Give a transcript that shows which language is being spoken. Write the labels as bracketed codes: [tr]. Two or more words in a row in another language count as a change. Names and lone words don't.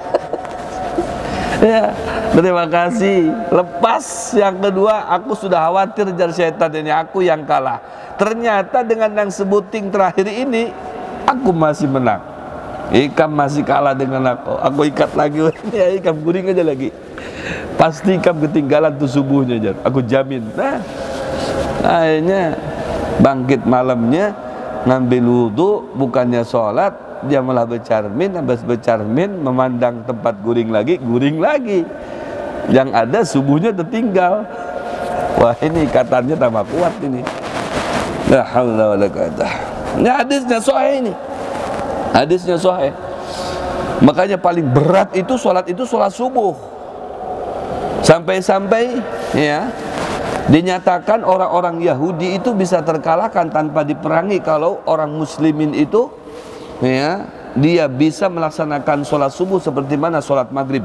[id] Ya, terima kasih. Lepas yang kedua, aku sudah khawatir jar setan ini, aku yang kalah. Ternyata dengan yang sebuting terakhir ini, aku masih menang. [bjn] Ikam masih kalah dengan aku. [id] Aku ikat lagi, ya, [bjn] ikam guring aja lagi. Pasti ikam ketinggalan tuh subuhnya jar, aku jamin. [id] Nah, akhirnya bangkit malamnya, ngambil wudu, bukannya sholat, dia malah bercermin. Habis bercermin, memandang tempat guring lagi. Yang ada subuhnya tertinggal. Wah, ini ikatannya tambah kuat ini. [ar] لا حول ولا قوة. [id] Ini hadisnya sahih ini. Hadisnya sahih. Makanya paling berat itu sholat subuh. Sampai-sampai ya, dinyatakan orang-orang Yahudi itu bisa terkalahkan tanpa diperangi kalau orang muslimin itu, ya, dia bisa melaksanakan sholat subuh seperti mana sholat maghrib.